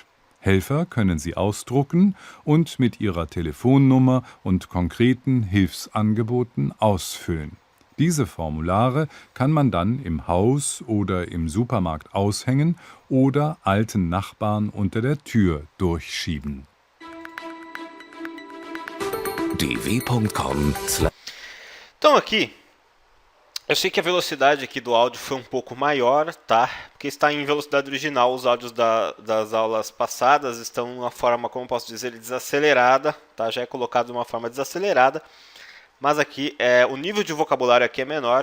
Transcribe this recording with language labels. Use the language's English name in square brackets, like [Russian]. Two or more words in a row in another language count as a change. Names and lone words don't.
[German] Helfer können sie ausdrucken und mit ihrer Telefonnummer und konkreten Hilfsangeboten ausfüllen. Diese Formulare kann man dann im Haus oder im Supermarkt aushängen oder alten Nachbarn unter der Tür durchschieben. dw.com. [Portuguese] Então aqui, eu sei que a velocidade aqui do áudio foi um pouco maior, tá? Porque está em velocidade original. Os áudios das aulas passadas estão de uma forma, como posso dizer, desacelerada, tá? Já é colocado de uma forma desacelerada. Mas aqui, o nível de vocabulário aqui é menor.